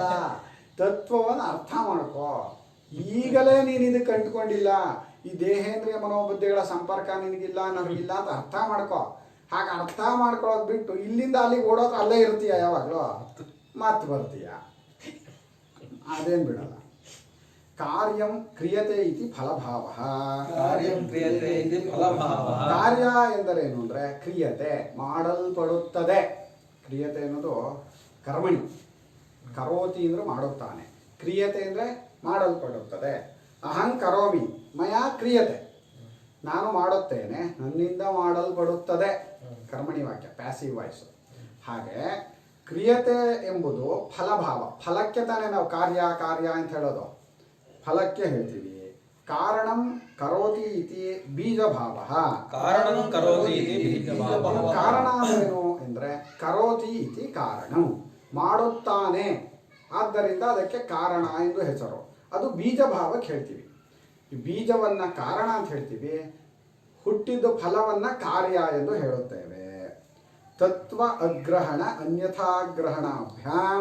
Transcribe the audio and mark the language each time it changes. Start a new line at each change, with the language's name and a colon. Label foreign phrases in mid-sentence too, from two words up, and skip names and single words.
Kannada: ತತ್ವವನ್ನು ಅರ್ಥ ಮಾಡ್ಕೋ. ಈಗಲೇ ನೀನು ಇದಕ್ಕೆ ಅಂಟ್ಕೊಂಡಿಲ್ಲ, ಈ ದೇಹೇಂದ್ರಿಯ ಮನೋಬುದ್ಧಿಗಳ ಸಂಪರ್ಕ ನಿನಗಿಲ್ಲ, ನನಗಿಲ್ಲ ಅಂತ ಅರ್ಥ ಮಾಡ್ಕೋ. ಹಾಗೆ ಅರ್ಥ ಮಾಡ್ಕೊಳ್ಳೋದು ಬಿಟ್ಟು ಇಲ್ಲಿಂದ ಅಲ್ಲಿಗೆ ಓಡೋದು ಅಲ್ಲೇ ಇರ್ತೀಯ, ಯಾವಾಗಲೂ ಮತ್ತೆ ಬರ್ತೀಯ. ಅದೇನು ಬಿಡಲ್ಲ.
Sanskrit: ಕಾರ್ಯಂ ಕ್ರಿಯತೆ ಇತಿ ಫಲಭಾವ. ಕಾರ್ಯಂ ಕ್ರಿಯತೆ ಇತಿ ಫಲಭಾವ.
Kannada: ಕಾರ್ಯ ಎಂದರೇನು ಅಂದರೆ ಕ್ರಿಯತೆ, ಮಾಡಲ್ಪಡುತ್ತದೆ. ಕ್ರಿಯತೆ ಅನ್ನೋದು ಕರ್ಮಣಿ. ಕರೋತಿ ಅಂದರೆ ಮಾಡುತ್ತಾನೆ, ಕ್ರಿಯತೆ ಅಂದರೆ ಮಾಡಲ್ಪಡುತ್ತದೆ.
Sanskrit: ಅಹಂ ಕರೋಮಿ ಮಯಾ ಕ್ರಿಯತೆ,
Kannada: ನಾನು ಮಾಡುತ್ತೇನೆ, ನನ್ನಿಂದ ಮಾಡಲ್ಪಡುತ್ತದೆ. ಕರ್ಮಣಿ ವಾಕ್ಯ,
English: passive voice.
Kannada: ಹಾಗೆ ಕ್ರಿಯತೆ ಎಂಬುದು ಫಲಭಾವ. ಫಲಕ್ಕೆ ತಾನೇ ನಾವು ಕಾರ್ಯ ಕಾರ್ಯ ಅಂತ ಹೇಳೋದು, ಫಲಕ್ಕೆ ಹೇಳ್ತೀವಿ.
Sanskrit: ಕಾರಣಂ ಕರೋತಿ ಇತಿ ಬೀಜಭಾವ. ಕಾರಣಂ ಕರೋತಿ ಇತಿ ಬೀಜಭಾವ.
Kannada: ಕಾರಣ ಅಂದ್ರೇನು ಎಂದರೆ
Sanskrit: ಕರೋತಿ ಇತಿ ಕಾರಣಂ,
Kannada: ಮಾಡುತ್ತಾನೆ, ಆದ್ದರಿಂದ ಅದಕ್ಕೆ ಕಾರಣ ಎಂದು ಹೆಸರು. ಅದು ಬೀಜಭಾವಕ್ಕೆ ಹೇಳ್ತೀವಿ. ಈ ಬೀಜವನ್ನು ಕಾರಣ ಅಂತ ಹೇಳ್ತೀವಿ, ಹುಟ್ಟಿದ ಫಲವನ್ನು ಕಾರ್ಯ ಎಂದು ಹೇಳುತ್ತೇವೆ.
Sanskrit: ತತ್ವ ಅಗ್ರಹಣ ಅನ್ಯಥಾಗ್ರಹಣಾಭ್ಯಾಂ.